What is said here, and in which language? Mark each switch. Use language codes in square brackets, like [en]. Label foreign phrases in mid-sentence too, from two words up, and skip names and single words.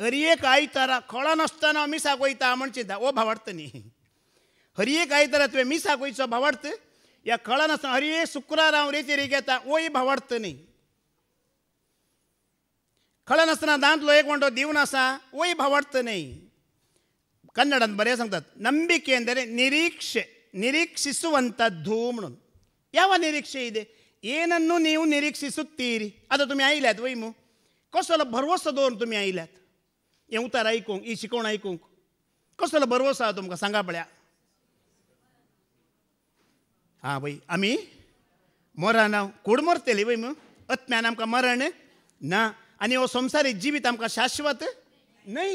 [kok] हरी एक आयतारा कळा नासतना मिसाक वयता म्हण चिंता ओ भावार्थ न्ही. हरी एक आयतारा तुवें मिसाक वयचो भावार्थ या कळा नासतना हरी एक शुक्रार हांव रेतीरेक येता ओय भावार्थ न्ही. कळा नासतना दांतलो एक वंटो दिवन आसा ओय भावार्थ न्ही. [kn] ಕನ್ನಡದ ಬರೆಯ सांगतात ನಂಬಿಕೆ ಎಂದರೆ ನಿರೀಕ್ಷೆ ನಿರೀಕ್ಷಿಸುವಂಥದ್ದು म्हणून. ಯಾವ ನಿರೀಕ್ಷೆ ಇದೆ? ಏನನ್ನು ನೀವು ನಿರೀಕ್ಷಿಸುತ್ತೀರಿ [kok] आता तुम्ही आयल्यात वैमू कसलो भरवसो दवरून तुम्ही आयल्यात हें उतार आयकूंक ही शिकवण आयकूंक कसलो भरवसो आहा तुमकां सांगा पळया. हां वय आमी मरण कूड मरतली वैमू आत्म्यान आमकां मरण ना आनी हो संवसारीक जिवीत आमकां शाश्वत न्हय.